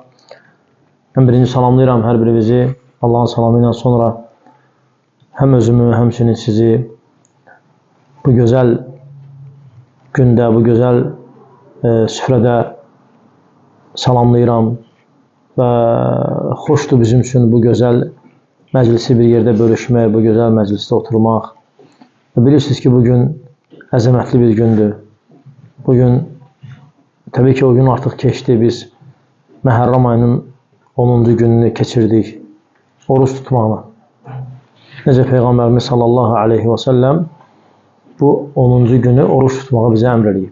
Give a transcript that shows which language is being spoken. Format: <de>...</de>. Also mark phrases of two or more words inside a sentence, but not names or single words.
<az>Ben birinci salamlayıram hər birinizi Allah'ın salamıyla sonra hem özümü hem sizi</az> <tr>bu güzel günde, bu güzel süfrede</tr> <az>salamlayıram ve hoşdur bizim için bu güzel məclisi bir yerde bölüşmək, bu güzel məclisdə oturmaq. Bilirsiniz ki, bugün əzəmətli bir gündür. Bugün, tabii ki, o gün artıq keçdi. Biz Məhərrəm ayının 10-cu gününü keçirdik. Oruç tutmaqla. Necə Peyğəmbərimiz</az> <ar>صلى الله عليه وسلم</ar> <az>bu 10-cu günü oruç tutmağı bizə əmr edib.</az>